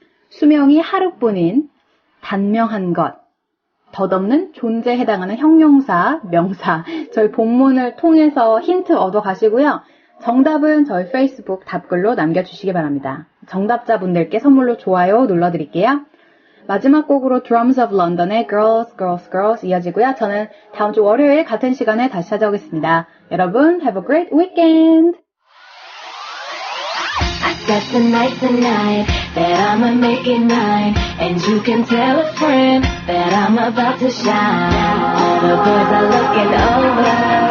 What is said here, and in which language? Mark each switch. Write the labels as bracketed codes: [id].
[ko] 수명이 하루뿐인 단명한 것, 덧없는 존재에 해당하는 형용사, 명사. 저희 본문을 통해서 힌트 얻어 가시고요. 정답은 저희 페이스북 답글로 남겨주시기 바랍니다. 정답자분들께 선물로 좋아요 눌러드릴게요. 마지막 곡으로 Drums of London의 Girls, Girls, Girls 이어지고요. 저는 다음 주 월요일 같은 시간에 다시 찾아오겠습니다. 여러분, [en] have a great weekend! I said tonight that I'ma make it mine, and you can tell a friend that I'm about to shine. All the boys are looking over.